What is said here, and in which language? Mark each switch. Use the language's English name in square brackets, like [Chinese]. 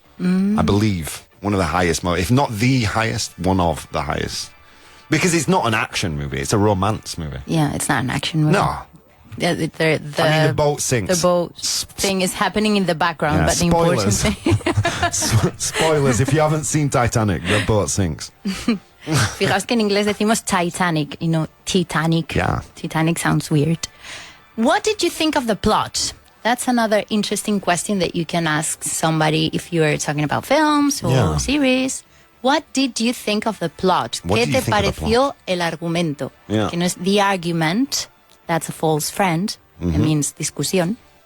[English] I believe one of the highest, if not the highest, one of the highest. Because it's not an action movie; it's a romance movie. Yeah, it's not an action movie. No. Yeah, I mean, the boat sinks. The boat thing is happening in the background, Yeah, but the important spoilers. thing. Spoilers, if you haven't seen Titanic, the boat sinks. [Spanish] Fijaos que en inglés decimos Titanic, y no Titanic. [English] Yeah. Titanic sounds weird. What did you think of the plot? That's another interesting question that you can ask somebody if you're talking about films or Yeah. series. What did you think of the plot? What [Spanish] ¿Qué [English] did you [Spanish] te [English] think of the [Spanish] pareció el argumento? [English] Yeah. [Spanish] Que no es [English] the argument, that's a false friend. It means discusión.